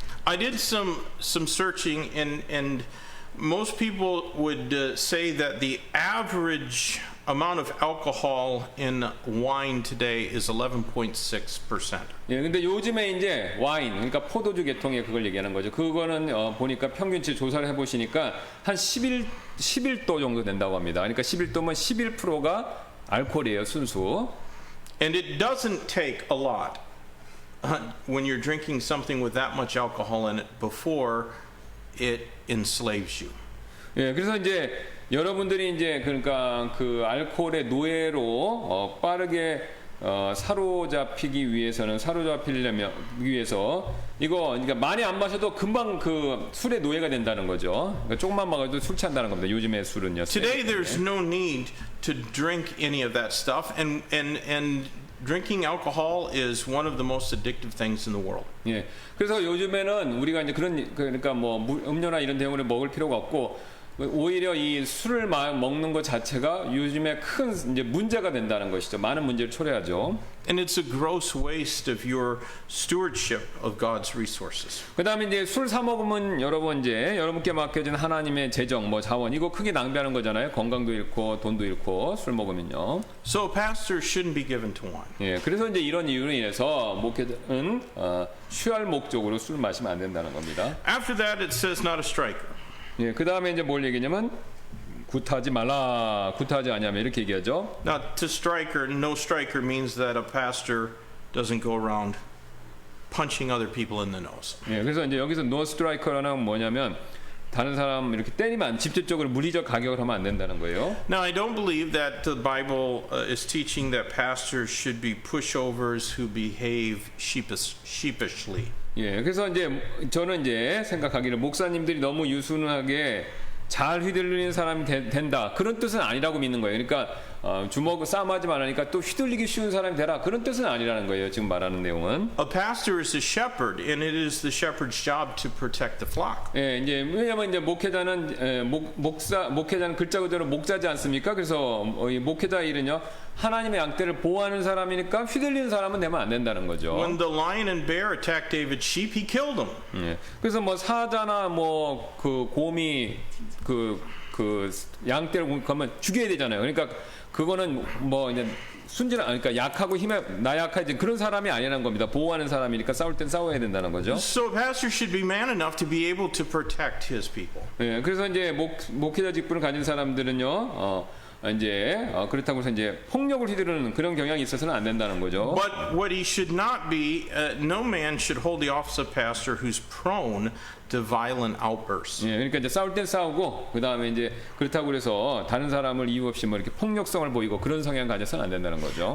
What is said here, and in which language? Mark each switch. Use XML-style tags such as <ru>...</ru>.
<en>I did some searching and most people would say that the average amount of alcohol in wine today is 11.6%.</en> <ko>예, 근데 요즘에 이제 와인, 그러니까 포도주 계통의 그걸 얘기하는 거죠. 그거는 보니까 평균치 조사를 해보시니까 한 11도 정도 된다고 합니다. 그러니까 11도면 11%가 알코올이에요, 순수.</ko> <en>And it doesn't take a lot when you're drinking something with that much alcohol in it before it enslaves you.</en> <ko>예, 그래서 이제 여러분들이 이제 그러니까 그 알코올의 노예로 빠르게 사로잡히려면 위해서 이거 그러니까 많이 안 마셔도 금방 그 술의 노예가 된다는 거죠. 그러니까 조금만 먹어도 술 취한다는 겁니다. 요즘의 술은요.</ko> <en>Today there's no need to drink any of that stuff and drinking alcohol is one of the most addictive things in the world.</en> <ko>예. 그래서 요즘에는 우리가 이제 그러니까 뭐 음료나 이런 대용을 먹을 필요가 없고 오히려 이 술을 먹는 것 자체가 요즘에 큰 이제 문제가 된다는 것이죠. 많은 문제를 초래하죠.</ko> <en>And it's a gross waste of your stewardship of God's resources.</en> <ko>그다음에 이제 술 사 먹으면 여러분 이제 여러분께 맡겨진 하나님의 재정, 뭐 자원 이거 크게 낭비하는 거잖아요. 건강도 잃고 돈도 잃고 술 먹으면요.</ko> <en>So pastors shouldn't be given to wine.</en> <ko>예, 그래서 이제 이런 이유로 인해서 목회자는 취할 목적으로 술 마시면 안 된다는 겁니다.</ko> <en>After that it says not a striker.</en> <ko>예, 그 다음에 이제 뭘 얘기냐면 굿하지 말라, 굿하지 않냐면 이렇게 얘기하죠.</ko> <en>Now, no striker means that a pastor doesn't go around punching other people in the nose.</en> <ko>예, 그래서 이제 여기서</ko> <en>no striker</en> <ko>라는 뭐냐면 다른 사람 이렇게 때리면 직접적으로 물리적 가격을 하면 안 된다는 거예요.</ko> <en>Now, I don't believe that the Bible is teaching that pastors should be pushovers who behave sheepishly.</en> <ko>예, 그래서 이제 저는 이제 생각하기를 목사님들이 너무 유순하게 잘 휘둘리는 사람이 된다 그런 뜻은 아니라고 믿는 거예요. 그러니까 주먹 싸움하지 말라니까 또 휘둘리기 쉬운 사람이 되라 그런 뜻은 아니라는 거예요. 지금 말하는 내용은.</ko> <en>A pastor is a shepherd, and it is the shepherd's job to protect the flock.</en> <ko>예, 이제 왜냐면 이제 목회자는 목회자는 글자 그대로 목자지 않습니까? 그래서 이 목회자 일은요 하나님의 양떼를 보호하는 사람이니까 휘둘리는 사람은 되면 안 된다는 거죠.</ko> <en>When the lion and bear attacked David's sheep, he killed them.</en> <ko>예, 그래서 뭐 사자나 뭐 그 곰이 그 양떼를 공격하면 죽여야 되잖아요. 그러니까 그거는 뭐 이제 그러니까 약하고 나약하지 그런 사람이 아니라는 겁니다. 보호하는 사람이니까 싸울 땐 싸워야 된다는 거죠.</ko> <en>So a pastor should be man enough to be able to protect his people.</en> <ko>예, 그래서 이제 목회자 직분을 가진 사람들은요, 이제 그렇다고 해서 이제 폭력을 휘두르는 그런 경향이 있어서는 안 된다는 거죠.</ko> <en>But what he should not be, no man should hold the office of pastor who's prone to violent outbursts.</en> <ko>예, 그러니까 이제 싸울 땐 싸우고 그 다음에 이제 그렇다고 해서 다른 사람을 이유 없이 뭐 이렇게 폭력성을 보이고 그런 성향 가져서는 안 된다는 거죠.</ko>